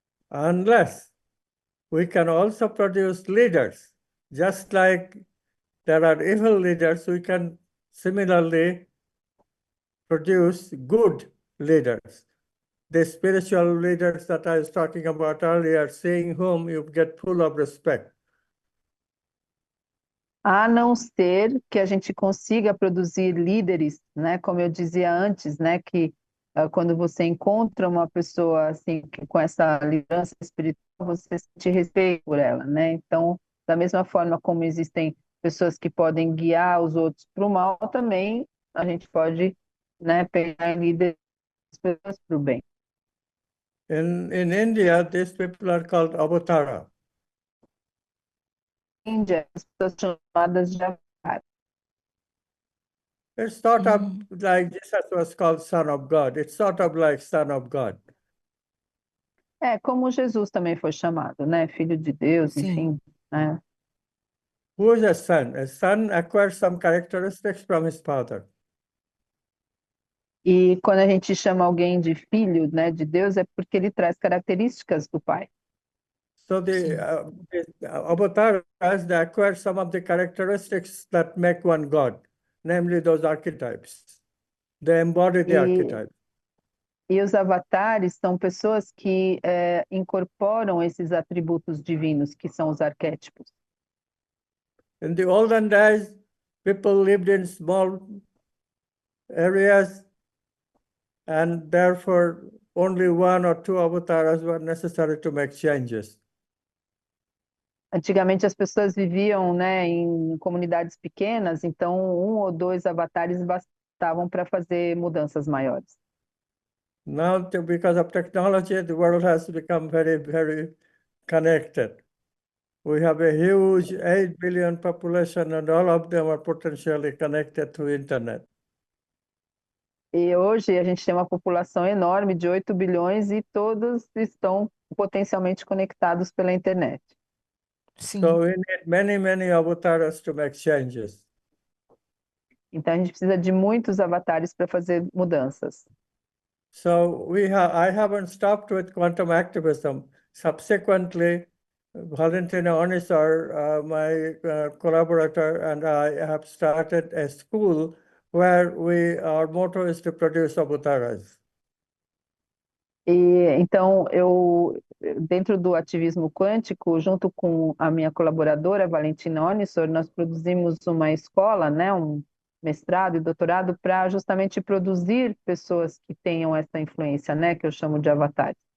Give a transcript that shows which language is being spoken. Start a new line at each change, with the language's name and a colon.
English: Unless we can also produce leaders, just like there are evil leaders, we can similarly produce good leaders. The spiritual leaders that I was talking about earlier, seeing whom you get full of respect.
Portuguese: A não ser que a gente consiga produzir líderes, né? Como eu dizia antes, né? Que quando você encontra uma pessoa assim com essa liderança espiritual, você sente respeito por ela, né? Então, da mesma forma como existem pessoas que podem guiar os outros para o mal, também a gente pode, né, pegar em líderes pessoas para o bem.
English: In India, these people are called avatara.
Portuguese: Índia, as pessoas chamadas de avatar.
English: It's sort of like Jesus was called Son of God. It's sort of like Son of God.
Portuguese: Como Jesus também foi chamado, né? Filho de Deus, Sim. enfim, né?
English: Who is a son? A son acquires some characteristics from his father.
Portuguese: E quando a gente chama alguém de filho, né, de Deus, é porque ele traz características do pai.
English: So the avatars, they acquire some of the characteristics that make one God, namely those archetypes. They embody the archetypes.
Portuguese: E os avatares são pessoas que incorporam esses atributos divinos, que são os arquétipos.
English: In the olden days, people lived in small areas, and therefore only one or two avatars were necessary to make changes.
Portuguese: Antigamente as pessoas viviam, né, em comunidades pequenas, então um ou dois avatares bastavam para fazer mudanças maiores.
English: Now, because of technology, the world has become very, very connected. We have a huge 8 billion population, and all of them are potentially connected to internet.
Portuguese: E hoje a gente tem uma população enorme de 8 bilhões e todos estão potencialmente conectados pela internet. Sim.
English: So we need many, many avatars to make changes.
Portuguese: Então a gente precisa de muitos avatares para fazer mudanças.
English: So I haven't stopped with quantum activism. Subsequently, Valentina Onisar, my collaborator, and I have started a school where our motto is to produce avatars.
Portuguese: E então eu, dentro do ativismo quântico, junto com a minha colaboradora Valentina Onissor, nós produzimos uma escola, né, um mestrado e doutorado para justamente produzir pessoas que tenham essa influência, né, que eu chamo de avatares.